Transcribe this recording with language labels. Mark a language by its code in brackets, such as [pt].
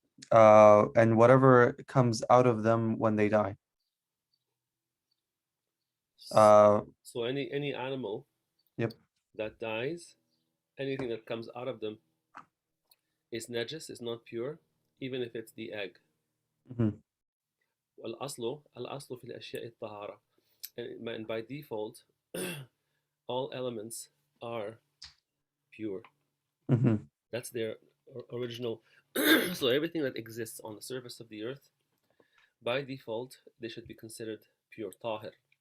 [en] And whatever comes out of them when they die. Uh, So any animal yep. that dies, anything that comes out of them is najis, is not pure, even if it's the egg. Mhm. [ar] الأصل في الأشياء الطهارة. [en] And by default, all elements are pure. Mhm. That's their original. So everything that exists on the surface of the earth, by default, they should be considered pure طاهر.